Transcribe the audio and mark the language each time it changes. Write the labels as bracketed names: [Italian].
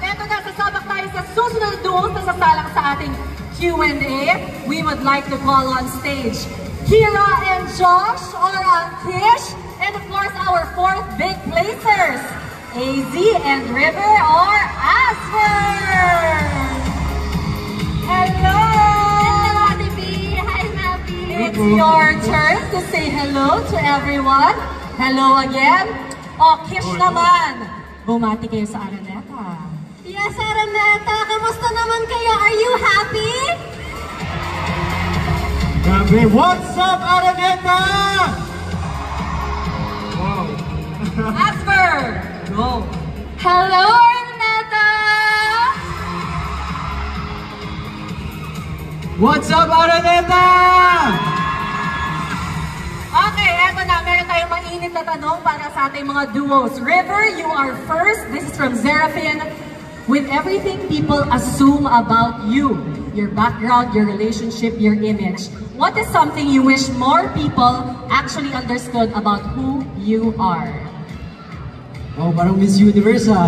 [Filipino] Eto na, sasabak tayo sa susunod na duo na sasalang sa ating Q&A. [English] We would like to call on stage Kira and Josh, or Kish, and of course our 4th big placers, AZ and River or Asper. Hello! Hello, Ate B. Hi, Mappy. It's your turn to say hello to everyone. Hello again. [Filipino] O, Kish naman, bumati kayo sa Araneta. [English] Yes, Araneta. [Filipino] Kamusta naman kayo? [English] Are you happy? [Filipino] Grabe! [English] What's up, Araneta? Wow! Asper, go. Hello, Araneta. What's up, Araneta? [Filipino] Okay, eto na. Meron tayong mainit na tanong para sa ating mga duos. [English] River, you are first. This is from Zerafin. With everything people assume about you, your background, your relationship, your image, what is something you wish more people actually understood about who you are? [Filipino] Oh, parang Miss Universe ah.